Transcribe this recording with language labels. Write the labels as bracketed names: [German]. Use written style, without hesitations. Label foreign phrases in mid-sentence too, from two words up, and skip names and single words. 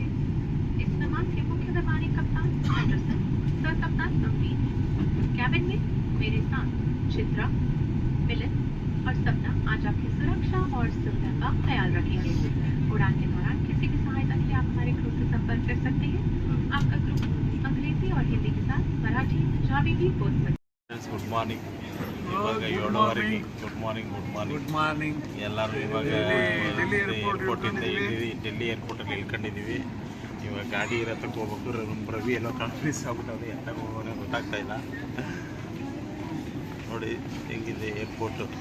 [Hindi] इस विमान के मुख्य विमानी कप्तान एंडरसन, सर कप्तान गंभीर, कैबिन में मेरे साथ चित्रा, मिलन और सपना आज आपकी सुरक्षा और सुविधा का ख्याल रखेंगे। उड़ान के दौरान किसी भी सहायता के लिए आप हमारे क्रू से संपर्क कर सकते हैं। आपका क्रू अंग्रेजी और हिंदी के साथ मराठी, पंजाबी भी बोल सकते हैं। [English] good morning. ಇವಾಗ 7:15. good morning [Kannada] ಎಲ್ಲರೂ ಇವಾಗ ಏರ್ಪೋರ್ಟಿಂದ ಡೆಲ್ಲಿ ಏರ್ಪೋರ್ಟಲ್ಲಿ ಇಳ್ಕೊಂಡಿದ್ದೀವಿ. ಇವಾಗ ಗಾಡಿ ಇರತ್ತಕ್ಕೆ ಹೋಗ್ಬೇಕು. ನಮ್ಮ ರವಿ ಎಲ್ಲೋ ಕನ್ಫ್ಯೂಸ್ ಆಗ್ಬಿಟ್ಟವ್ರೆ, ಎಂತಾಗ ಹೋಗೋಣ ಗೊತ್ತಾಗ್ತಾ ಇಲ್ಲ. ನೋಡಿ ಹೆಂಗಿದೆ ಏರ್ಪೋರ್ಟು.